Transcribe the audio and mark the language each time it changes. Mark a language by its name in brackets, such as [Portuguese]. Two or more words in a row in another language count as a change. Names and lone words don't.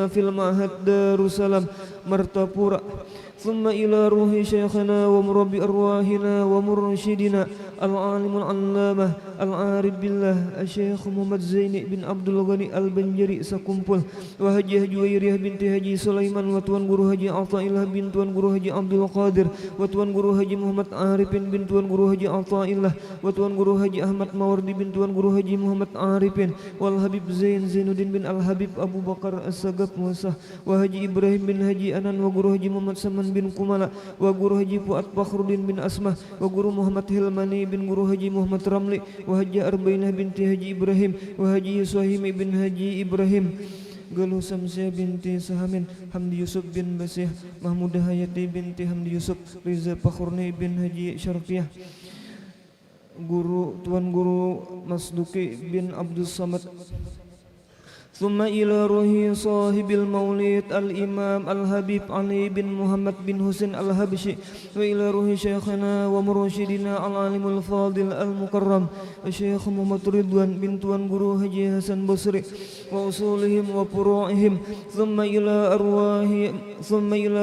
[Arabic] في المعهد دار السلام مرتapura ثم إلى روح شيخنا ومربي أرواحنا ومرشدنا العالم العلامة العارف بالله الشيخ محمد زين بن عبد الغني البنجري سكمبل وهجي جويرية بنت هجي سليمان وتوان [Banjar] guru haji Athaillah bin tuan guru haji Abdul Qadir وتوان guru haji Muhammad Arifin bin tuan guru haji Athaillah وتوان guru haji Ahmad Mawardi bin tuan guru haji Muhammad Arifin wal Habib Zainuddin bin Al Habib Abu Bakar As-Sagaf Musah wa haji Ibrahim bin Haji Anan wa guru haji Muhammad Saman bin Kumala wa guru haji Fuad Fakhrudin bin Asmah wa guru Muhammad Hilmani bin guru haji Muhammad Ramli wa haji Arbainah binti Haji Ibrahim wa haji Suhaim bin Haji Ibrahim Galuh Samsyah binti Sahamin Hamdi Yusuf bin Basih Mahmudah Hayati binti Hamdi Yusuf Riza Fakhurni bin Haji Syarfiyah Tuan Guru [Arabic] Masduki bin Abdul Samad ثم إلى روح صاحب المولد الإمام الحبيب علي بن محمد بن حسين الحبشي وإلى روح شيخنا ومرشدنا العالم الفاضل المكرم الشيخ محمد رضوان بن [Banjar] توان guru Haji [Arabic] Hasan Basri وأصولهم وفروعهم ثم إلى